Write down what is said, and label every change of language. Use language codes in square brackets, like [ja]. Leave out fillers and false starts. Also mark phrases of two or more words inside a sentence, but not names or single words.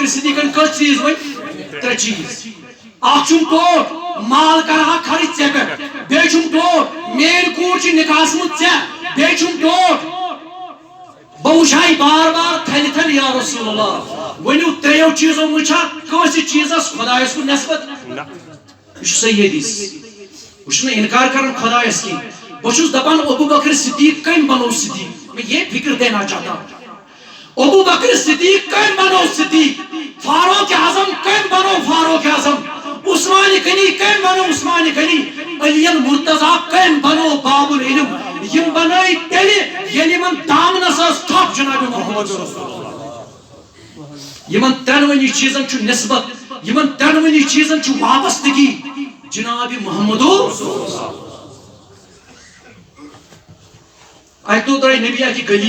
[ks] صدیقن کٔژ چیٖز ؤنۍ ترٛےٚ چیٖز اکھ چھُم ٹوٹ مال کرہا خرچ ژےٚ پٮ۪ٹھ بیٚیہِ چھُم ٹوٹ میٲنۍ کوٗر چھِ نکاحس منٛز ژےٚ بیٚیہِ چھُم ٹوٹ بہٕ وٕچھے بار بار تھلہِ تھلہِ [ar] یا رسول اللہ [ks] ؤنِو ترٛیٚیو چیٖزو منٛز چھا کٲنٛسہِ چیٖزس خۄدایس کُن نسبت یہِ چھُ صحیح حدیث بہٕ چھُس نہٕ انکار کران خۄدایس کینٛہہ بہٕ چھُس دپان ابوٗ بکر صدیق کٔمۍ بنو صدیق [ur] میں یہ فکر دینا چاہتا ہوں [ks] ابوٗ بکر صدیق کٔمۍ بنو صدیق فاروق اعظم کٔمۍ بنو فاروق اعظم عثمان غنی کٔمۍ بنو عثمان غنی علی مرتضیٰ کٔمۍ بنو [ar] باب العلم [ks] یم بنٲے تیٚلہِ ییٚلہِ یمن دامنس ٲس تھپھ جناب محمد یمن ترٛٮ۪نوٕنی چیٖزن چھُ نسبت یمن ترٛٮ۪نوٕنی چیٖزن چھُ وابستگی جناب محمدو اکہِ دۄہ درٛاے نبی اکہِ گلی